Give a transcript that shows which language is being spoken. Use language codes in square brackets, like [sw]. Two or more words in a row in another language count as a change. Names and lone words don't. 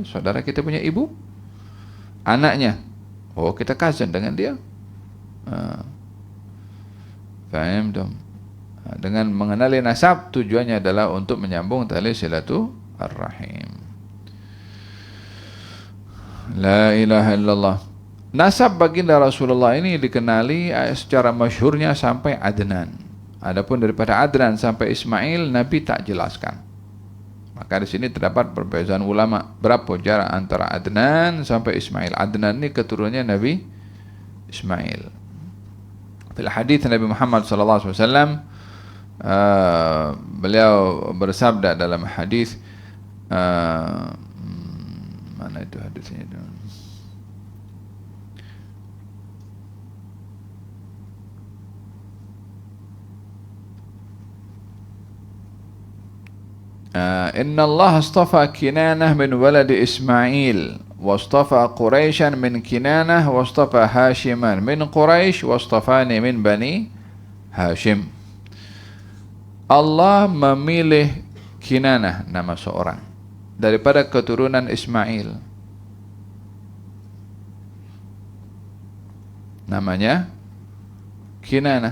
[ms] Saudara kita punya ibu, anaknya. Oh, kita cousin dengan dia. Faham dong? Dengan mengenali nasab, tujuannya adalah untuk menyambung tali silaturahim. [ar] لا إله إلا الله. [ms] Nasab baginda Rasulullah ini dikenali secara masyhurnya sampai Adnan. Adapun daripada Adnan sampai Ismail, Nabi tak jelaskan. Maka di sini terdapat perbezaan ulama berapa jarak antara Adnan sampai Ismail. Adnan ini keturunannya Nabi Ismail. Dalam hadis Nabi Muhammad [ar] صلى الله عليه وسلم, [ms] beliau bersabda dalam hadis, mana itu hadisnya itu? [ar] إن الله اصطفى كنانة من ولد إسماعيل، واصطفى قريشا من كنانة، واصطفى هاشما من قريش، واصطفاني من بني هاشم. [ms] Allah memilih Kinanah, nama seorang, daripada keturunan Ismail. Namanya Kinanah.